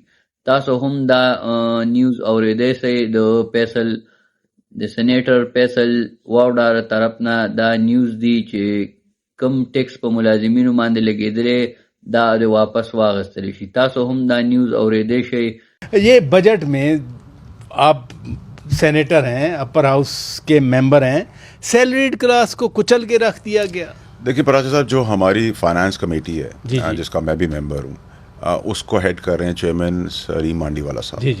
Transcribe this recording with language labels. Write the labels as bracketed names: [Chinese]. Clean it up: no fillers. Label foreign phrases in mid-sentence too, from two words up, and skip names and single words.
[Pashto] تاسو هم دا نیوز اوریدی سئ د فیصل د سینیټر فیصل واوډا طرف نه دا نیوز دی چې کم ټیکس په ملازمینو باندې لګېدلی دا د واپس واخیستلی شي. تاسو هم دا نیوز اوریدی شئ. [Urdu] یہ بجٹ میں آپ سینیٹر ہیں, [English] upper house [Urdu] کے ممبر ہیں, [English] salaried class [Urdu] کو کچل کے رکھ دیا گیا. دیکھیے پراجا صاحب, جو ہماری [English] finance committee [Urdu] ہے جس کا میں بھی ممبر ہوں, اس کو ہیڈ کر رہے ہیں چیئرمین سریم مانڈی والا صاحب.